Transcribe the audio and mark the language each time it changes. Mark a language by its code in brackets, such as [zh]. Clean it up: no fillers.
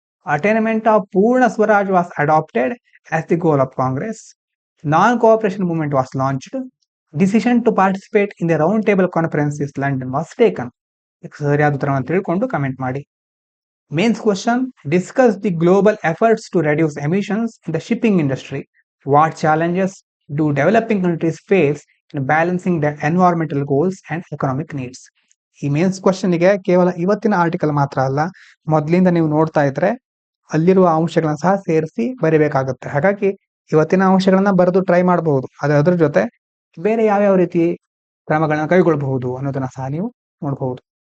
[en] Attainment of Purna Swaraj was adopted as the goal of Congress. Non cooperation movement was launched. Decision to participate in the round table conference is London was taken. [kn] ಸರಿಯಾದ ಉತ್ತರವನ್ನು ತಿಳ್ಕೊಂಡು comment ಮಾಡಿ. [en] Mains question, discuss the global efforts to reduce emissions in the shipping industry. What challenges do developing countries face in balancing their environmental goals and economic needs? [kn] ಈ mains ಕ್ವಶನ್ಗೆ ಕೇವಲ ಇವತ್ತಿನ article ಮಾತ್ರ ಅಲ್ಲ, ಮೊದಲಿಂದ ನೀವು ನೋಡ್ತಾ ಇದ್ರೆ ಅಲ್ಲಿರುವ ಅಂಶಗಳನ್ನ ಸಹ ಸೇರಿಸಿ ಬರೀಬೇಕಾಗುತ್ತೆ. ಹಾಗಾಗಿ ಇವತ್ತಿನ ಅಂಶಗಳನ್ನ ಬರೆದು ಟ್ರೈ ಮಾಡಬಹುದು. ಅದ್ರ ಜೊತೆ ಬೇರೆ ಯಾವ್ಯಾವ ರೀತಿ ಕ್ರಮಗಳನ್ನ ಕೈಗೊಳ್ಳಬಹುದು ಅನ್ನೋದನ್ನ ಸಹ ನೀವು ನೋಡಬಹುದು.